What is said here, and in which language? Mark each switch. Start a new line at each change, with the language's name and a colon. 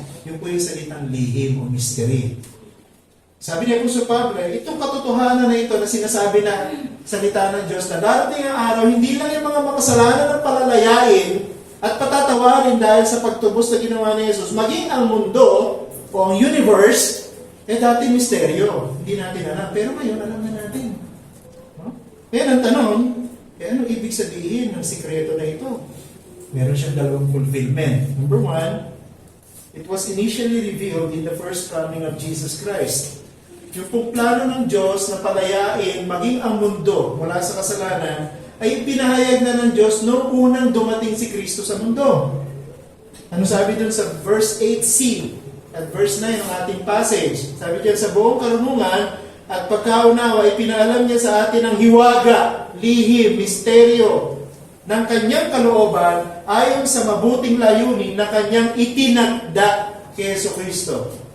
Filipino: Yung po yung salitang lihim o mystery. Sabi niya Apostol Pablo, itong katotohanan na ito na sinasabi na salita ng Diyos na darating ang araw, hindi lang yung mga makasalanan ang palalayain at patatawarin dahil sa pagtubos na ginawa ni Jesus, maging ang mundo o ang universe, dati misteryo. Hindi natin alam. Pero ngayon, alam na natin. No? Kaya ang tanong, anong ibig sabihin ng sikreto na ito? Meron siyang dalawang fulfillment.
English: Number one, it was initially revealed in the first coming of Jesus Christ.
Filipino: Yung pong plano ng Diyos na palayain maging ang mundo mula sa kasalanan ay pinahayag na ng Diyos noong unang dumating si Kristo sa mundo. Ano sabi dun sa verse 8c at verse 9 ng ating passage? Sabi diyan, sa buong karunungan at pagkaunawa ay pinaalam niya sa atin ang hiwaga, lihim, misteryo ng kanyang kalooban ayon sa mabuting layunin na kanyang itinakda kay Yeso Kristo.